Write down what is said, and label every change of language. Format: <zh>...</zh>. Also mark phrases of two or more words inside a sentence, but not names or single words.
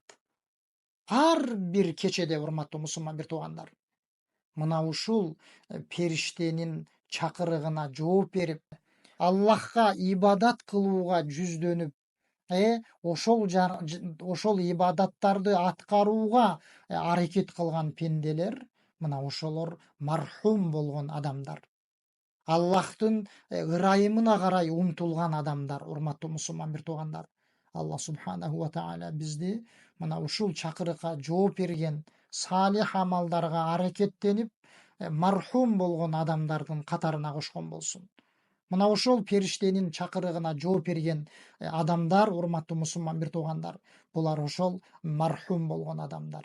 <ky>Ар бир кечеде, урматтуу мусулман бир туугандар, мына ушул периштенин чакырыгына жооп берип, Аллахка ибадат кылууга жүздөнүп, ошол ибадаттарды аткарууга аракет кылган пенделер, мына ошолор мархум болгон адамдар. Аллахтын ырайымына карай умтулган адамдар, урматтуу мусулман бир туугандар. Аллах</ky> <ar>سبحانه وتعالى</ar> <ky>бизди мына ушул чакырыкка жооп берген, салих амалдарга аракеттенип, мархум болгон адамдардын катарына кошкон болсун. Мына ошол периштенин чакырыгына жооп берген адамдар, урматтуу мусулман бир туугандар, булар ошол мархум болгон адамдар.</ky>